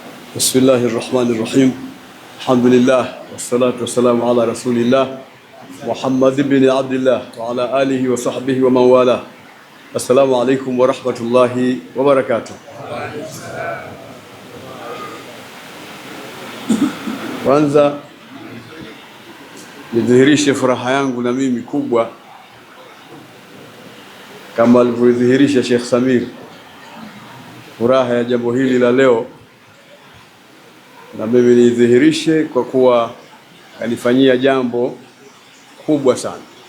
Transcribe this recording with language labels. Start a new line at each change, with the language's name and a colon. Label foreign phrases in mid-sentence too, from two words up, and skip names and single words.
Arabic: بسم الله الرحمن الرحيم. الحمد لله والصلاة والسلام على رسول الله محمد بن عبد الله وعلى آله وصحبه ومن والاه. السلام عليكم ورحمة الله وبركاته.
Swahili: Kwanza nidhihirishe furaha yangu na mimi kubwa kama alivyodhihirisha Sheikh Samir, furaha ya jambo hili la leo, na mimi nidhihirishe kwa kuwa kanifanyia jambo kubwa sana.